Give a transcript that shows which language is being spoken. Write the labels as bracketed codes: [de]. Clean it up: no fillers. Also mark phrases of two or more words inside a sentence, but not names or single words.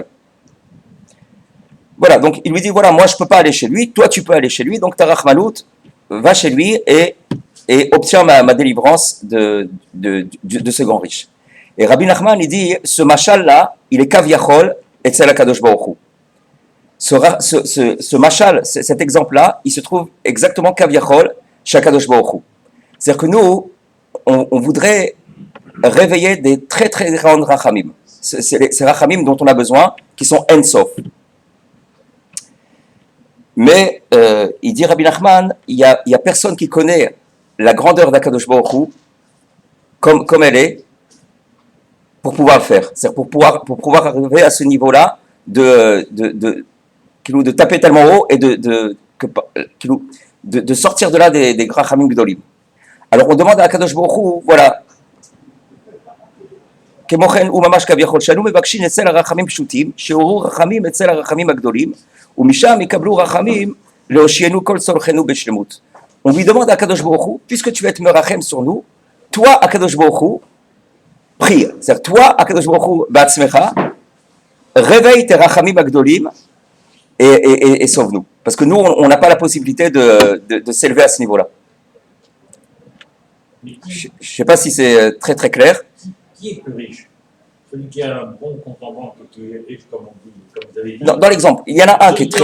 [fr] Voilà, donc il lui dit, voilà, moi je ne peux pas aller chez lui, toi tu peux aller chez lui, donc ta Rachmanout, va chez lui et obtient ma délivrance de ce grand riche. Et Rabbi Nachman, il dit, ce mashal-là, il est [he] כביכול אצל הקדוש ברוך הוא. [fr] Ce mashal, cet exemple-là, il se trouve exactement kaviachol chez [he] קדוש ברוך הוא. [fr] C'est-à-dire que nous, on voudrait réveiller des très très grandes rachamim. Ces rachamim dont on a besoin, qui sont ensof. Mais, il dit Rabbi Nachman, il y a personne qui connaît la grandeur d' [he] הקדוש ברוך הוא [fr] comme elle est, pour pouvoir le faire. C'est-à-dire pour pouvoir arriver à ce niveau-là de taper tellement haut et de sortir de là des [he] רחמים גדולים. [fr] Alors on demande à Akadosh Baruch Hu, voilà, [he] כמוכן הוא ממש כביכול, שאנו מבקשים אצל הרחמים פשוטים, שעוררו רחמים אצל הרחמים הגדולים, ומשם יקבלו רחמים להושיענו כל צורכנו בשלמות. [fr] On lui demande à [he] הקדוש ברוך הוא, [fr] puisque tu vas être merachem sur nous, toi [he] הקדוש ברוך הוא, [fr] prie. C'est-à-dire toi [he] הקדוש ברוך הוא, בעצמך, [fr] réveille tes [he] רחמים הגדולים [fr] et sauve-nous. Parce que nous, on n'a pas la possibilité de s'élever à ce niveau-là. Je ne sais pas si c'est très très clair. Qui est plus riche? Celui qui a un bon compte en banque et qui est riche, comme vous avez dit. Dans l'exemple, il y en a un qui est très...